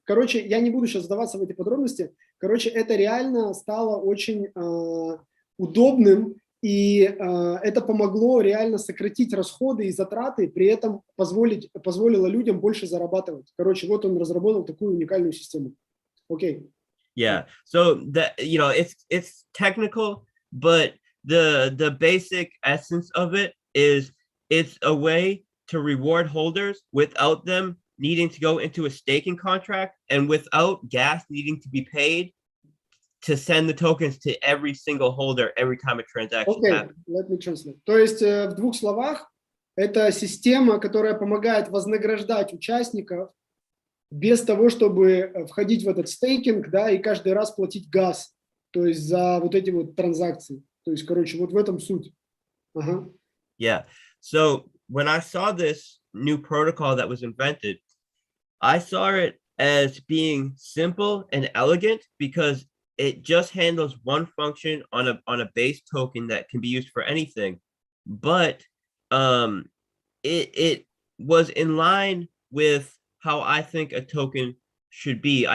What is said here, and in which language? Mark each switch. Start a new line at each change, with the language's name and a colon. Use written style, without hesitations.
Russian: Короче, я не буду сейчас вдаваться в эти подробности. Короче, это реально стало очень удобным, и это помогло реально сократить расходы и затраты, при этом позволило людям больше зарабатывать. Короче, вот он разработал такую уникальную систему. Окей.
English: Yeah. So that, you know, it's technical, but the basic essence of it is it's a way to reward holders without them needing to go into a staking contract and without gas needing to be paid to send the tokens to every single holder every time a transaction happens. Let me translate.
Russian: То есть в двух словах, это система, которая помогает вознаграждать участников без того, чтобы входить в этот стейкинг, да, и каждый раз платить газ, то есть за вот эти вот транзакции. То есть, короче, вот в этом суть. Ага.
English: Yeah. So when I saw this new protocol that was invented, I saw it as being simple and elegant because it just handles one function on a base token that can be used for anything, but it was in line with how I think a token should be.